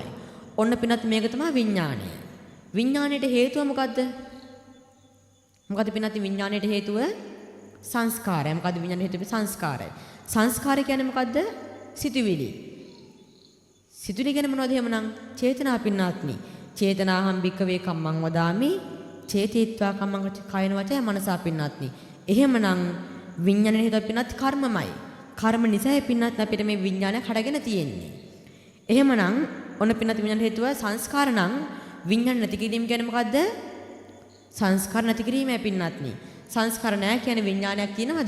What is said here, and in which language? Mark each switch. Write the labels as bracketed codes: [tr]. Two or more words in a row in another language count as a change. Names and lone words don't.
[si] ඔන්න පින්වත් මේක තමයි විඥාණය. විඥාණයට හේතුව මොකද්ද? මොකද පින්වත්නි විඥාණයට හේතුව සංස්කාරය. මොකද විඥාණයට හේතුව සංස්කාරය. සංස්කාරය කියන්නේ මොකද්ද? සිතුවිලි. සිතුවිලි කියන්නේ මොනවද එහෙමනම්? චේතනා පින්වත්නි. [pi] චේතනාහම් භික්කවේ කම්මං වදාමි චේතීත්වා කම්මං කයන වචය මනසා පින්වත්නි. [si] එහෙමනම් විඥාණයට හේතුව පින්වත් කර්මමයි. කර්ම නිසායි පින්වත් අපිට මේ විඥානය හටගෙන තියෙන්නේ. එහෙමනම් ඔන්න පින්වත් විඥාන හේතුව සංස්කාර නම් විඥාන නැති කිරීම කියන්නේ මොකද්ද? සංස්කාර නැති කිරීමයි පින්වත්නි. සංස්කාර නැහැ කියන්නේ විඥානයක් තියෙනවද?